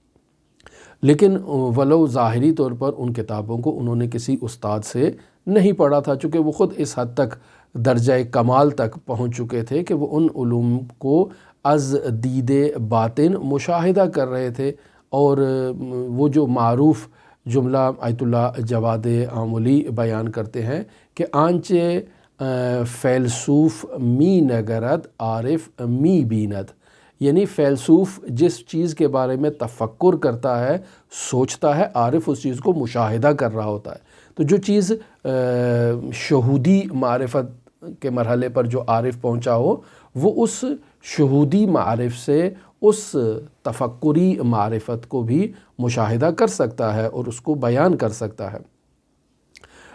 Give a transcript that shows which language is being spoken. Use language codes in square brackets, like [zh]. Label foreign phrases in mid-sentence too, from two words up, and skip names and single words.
[ur] لیکن ولو ظاہری طور پر ان کتابوں کو انہوں نے کسی استاد سے نہیں پڑھا تھا، چونکہ وہ خود اس حد تک درجہ کمال تک پہنچ چکے تھے کہ وہ ان علوم کو [fa] از دید باطن [ur] مشاہدہ کر رہے تھے۔ اور وہ جو معروف جملہ آیت اللہ جواد آملی بیان کرتے ہیں کہ [fa] آنچے فیلسوف می نگرد عارف می بیند، [ur] یعنی فیلسوف جس چیز کے بارے میں تفکر کرتا ہے، سوچتا ہے، عارف اس چیز کو مشاہدہ کر رہا ہوتا ہے۔ تو جو چیز شہودی معرفت کے مرحلے پر جو عارف پہنچا ہو وہ اس شہودی معرف سے اس تفکری معرفت کو بھی مشاہدہ کر سکتا ہے اور اس کو بیان کر سکتا ہے۔